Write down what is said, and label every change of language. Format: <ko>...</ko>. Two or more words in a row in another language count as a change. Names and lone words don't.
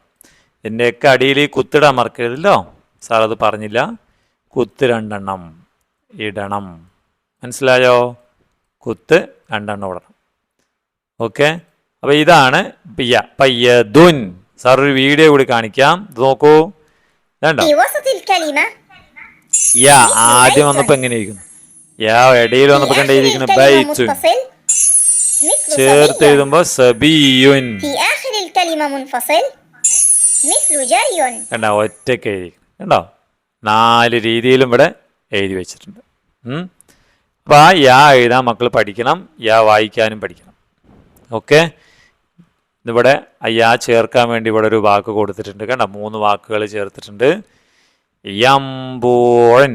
<ml>ഇതിൻ്റെയൊക്കെ അടിയിൽ കുത്തിടാൻ മറക്കരുതല്ലോ, സാർ അത് പറഞ്ഞില്ല. കുത്ത് 2 എണ്ണം ഇടണം, മനസ്സിലായോ? കുത്ത് 2 എണ്ണം ഇടണം. ഓക്കെ, അപ്പോൾ ഇതാണ് പയ്യദുൻ. സാർ ഒരു വീഡിയോ കൂടി കാണിക്കാം, ഇത് നോക്കൂ. വേണ്ട</ml> <ar>في وسط الكلمة</ar> <ml>യാ ആദ്യം വന്നപ്പോ എങ്ങനെയിരിക്കുന്നു? യാ ഇടയിൽ</ml> <ar>في</ar> <ml>വന്നപ്പോ</ml> <ar>آخر</ar> <ml>കണ്ടിരിക്കുന്നു</ml> <ar>الكلمة ബൈത്തുൻ. متصل مثل</ar> <ml>ചേർത്ത്</ml> <ar>صبي.</ar> <ml>എഴുതുമ്പോ സബിയുൻ.</ml> <ar>في آخر الكلمة منفصل مثل جري.</ar> <ml>കണ്ടോ ഒറ്റയ്ക്ക് എഴുതി കണ്ടോ? 4 രീതിയിലും ഇവിടെ എഴുതി വെച്ചിട്ടുണ്ട്. അപ്പൊ ആ യാ എഴുതാൻ മക്കൾ പഠിക്കണം, യാ വായിക്കാനും പഠിക്കണം. ഓക്കെ, ഇതിവിടെ യാ ചേർക്കാൻ വേണ്ടി ഇവിടെ ഒരു വാക്ക് കൊടുത്തിട്ടുണ്ട് കണ്ടോ? 3 വാക്കുകൾ ചേർത്തിട്ടുണ്ട്. യംബൂൻ.</ml>